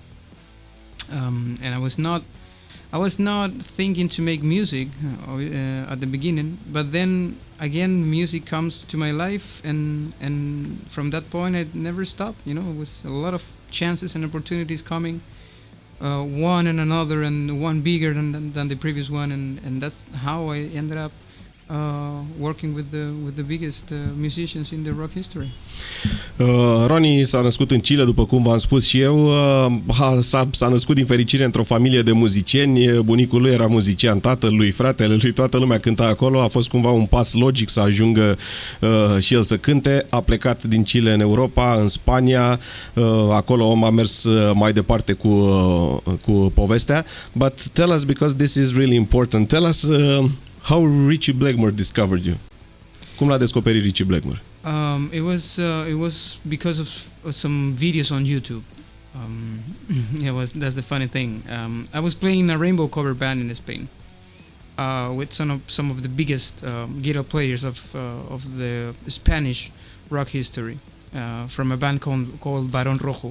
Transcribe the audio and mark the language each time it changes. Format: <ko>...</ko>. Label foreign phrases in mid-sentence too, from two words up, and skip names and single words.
<en>And I was not thinking to make music at the beginning, but then again music comes to my life, and from that point I never stopped. You know, it was a lot of chances and opportunities coming, one and another, and one bigger than the previous one, and that's how I ended up working with the biggest musicians in the rock history.</en> <ro>Ronnie s-a născut în Chile, după cum v-am spus și eu. S-a născut din fericire într-o familie de muzicieni. Bunicul lui era muzician, tatăl lui, fratele lui, toată lumea cânta acolo. A fost cumva un pas logic să ajungă și el să cânte. A plecat din Chile în Europa, în Spania. Acolo om a mers mai departe cu povestea.</ro> <en>But tell us, because this is really important, tell us how Ritchie Blackmore discovered you.</en> <ro>Cum l-a descoperit Ritchie Blackmore?</ro> <en>It was because of some videos on YouTube. That's the funny thing. I was playing in a Rainbow cover band in Spain with some of the biggest guitar players of the Spanish rock history, from a band called Barón Rojo.</en>